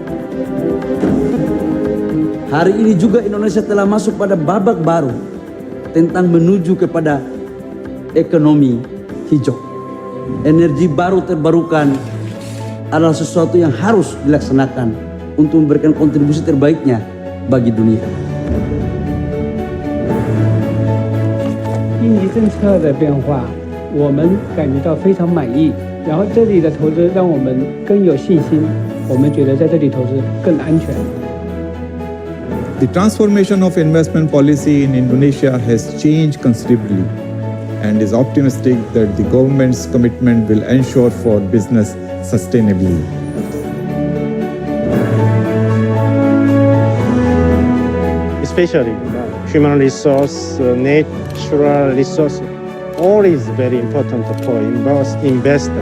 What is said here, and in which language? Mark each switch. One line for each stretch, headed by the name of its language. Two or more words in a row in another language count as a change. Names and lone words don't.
Indonesian: Hari ini juga Indonesia telah masuk pada babak baru tentang menuju kepada ekonomi hijau. Energi baru terbarukan adalah sesuatu yang harus dilaksanakan untuk memberikan kontribusi terbaiknya bagi dunia.
Chinese: 印尼政策的变化，我们感觉到非常满意。然后这里的投资让我们更有信心，我们觉得在这里投资更安全。
English: The transformation of investment policy in Indonesia has changed considerably and is optimistic that the government's commitment will ensure for business sustainability. Especially human resource, natural resource, all is very important for investor.